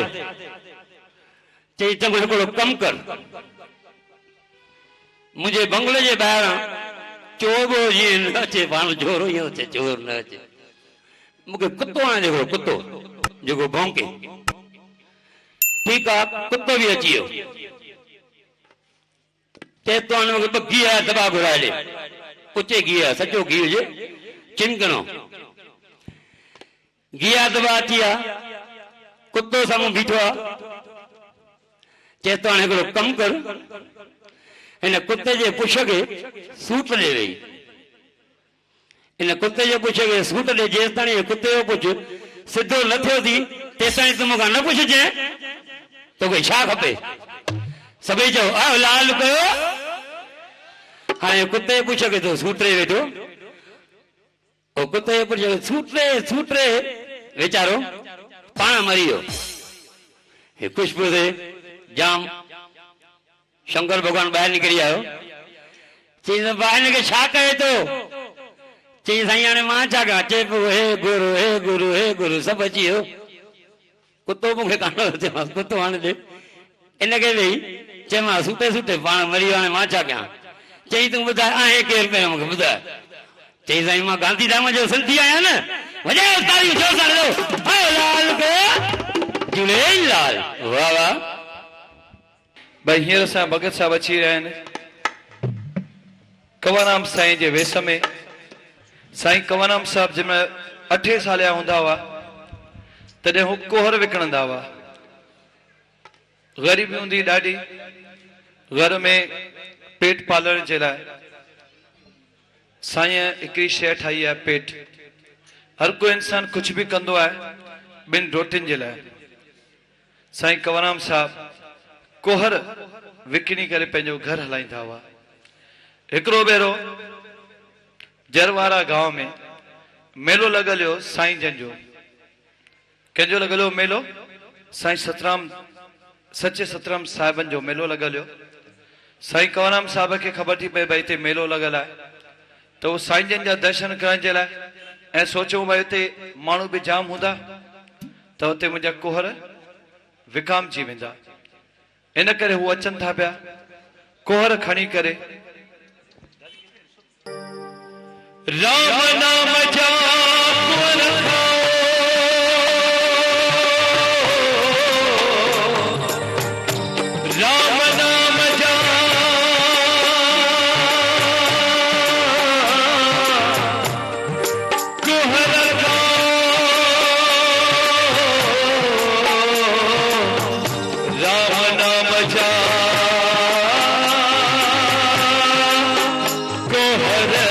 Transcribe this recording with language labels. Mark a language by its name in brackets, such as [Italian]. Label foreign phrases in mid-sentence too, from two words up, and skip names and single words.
[Sindhi] चई चङो हिकिड़ो कमु कर, मुंहिंजे बंगले जे ॿाहिरां चोबो जीअं न अचे, पाण जोर ईअं अचे, चोर न अचे। मूंखे कुतो हाणे हिकिड़ो कुतो जेको भौंके। ठीकु आहे, कुतो बि अची वियो। ते तो घी जा दबा घुराए ॾे उचे घी जा सचो घी हुजे चिमकणो घी जा दबा अची विया कुत्तो साम्हूं बीठो आहे चए तो हाणे हिकिड़ो कमु कर हिन कुत्ते जे पुछ खे सूट ॾे वई इन कुत्ते जे पुछ खे सूट ॾे जेसि ताईं कुत्ते जो पुछ सिधो न थियो थी तेसि ताईं तूं मूंखां न पुछजांइ तोखे छा खपे सभई चओ आ लाल कयो हाणे कुत्ते जे पुछ खे तो सूट ॾे वेठो ओ कुत्ते जे पुछ खे सूट ॾे वीचारो पाण मरी वियो हे खुशबू से जाम शंकर भगवान ॿाहिरि निकिरी आयो चई भाई हिनखे छा कहे थो चई साईं हाणे मां छा कयां चए पियो हे गुरु सभु अची वियो कुत्तो मूंखे कान चयोमांसि कुत्तो हाणे ॾे इनखे वेही चयोमांसि सुठे सुठे पाण मरी वियो हाणे मां छा कयां चई तूं ॿुधाए आहे केरु पहिरियों मूंखे ॿुधाए चई साईं मां गांधीधाम जो सिंधी आहियां न वॼायो तालियूं जोर सां हलो लाल के झूलेलाल वाह वाह भाई हींअर असां भगत साहब अची रहिया आहिनि कंवरराम साईं जे वेस में साईं कंवरराम साहब जंहिंमहिल 8 साल जा हूंदा हुआ तॾहिं हू कोहर विकिणंदा हुआ ग़रीबी हूंदी ॾाढी घर में पेट पालण जे लाइ साईं हिकिड़ी शइ ठाही आहे पेट [Hindi] हर कोई इंसान कुछ भी [Sindhi] कंदो आहे ॿिनि रोटियुनि जे लाइ साईं कंवरराम साहब कोहर विकिणी करे पंहिंजो घर हलाईंदा हुआ हिकिड़ो भेरो जरवारा गांव में मेलो लॻल हो साईं जन जो कंहिंजो लॻल हो मेलो साईं सचे सतराम साहिबनि जो मेलो लॻल हो साईं कंवरराम साहब खे ख़बर थी पए भई हिते मेलो लॻल आहे त उहो साईं जन जा दर्शन करण जे लाइ ऐं सोचूं भई हिते माण्हू बि जाम हूंदा त हुते मुंहिंजा कोहर विकामजी वेंदा इन करे हू अचनि था पिया कोहर खणी करे राम नाम जा कोहर खाओ राम नाम जा कोहर खाओ राम नाम जा कोहर